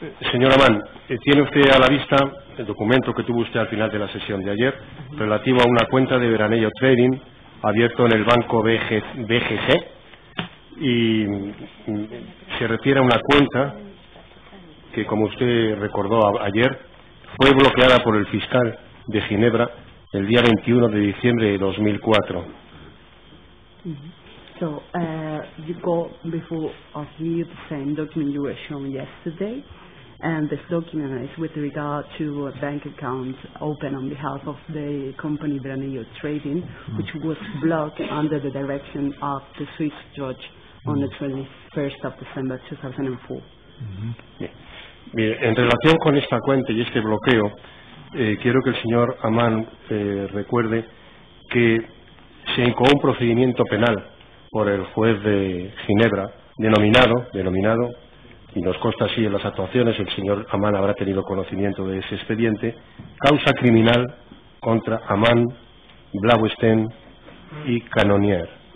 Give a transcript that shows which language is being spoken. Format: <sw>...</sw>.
<es>Señor Amán, tiene usted a la vista el documento que tuvo usted al final de la sesión de ayer, relativo a una cuenta de Veranello Trading abierto en el banco BGC, y se refiere a una cuenta que, como usted recordó ayer, fue bloqueada por el fiscal de Ginebra el día 21 de diciembre de 2004.</es> <en>So, you go before of you the same document you were shown yesterday, and this document is with regard to a bank account open on behalf of the company Veranello Trading, which was blocked under the direction of the Swiss judge on the 21st of December 2004.</en> <es>Bien, en relación con esta cuenta y este bloqueo, quiero que el señor Amán recuerde que se incoó un procedimiento penal por el juez de Ginebra, denominado, y nos consta así en las actuaciones, el señor Amán habrá tenido conocimiento de ese expediente, causa criminal contra Amán, Blaustein y Canonier.</es>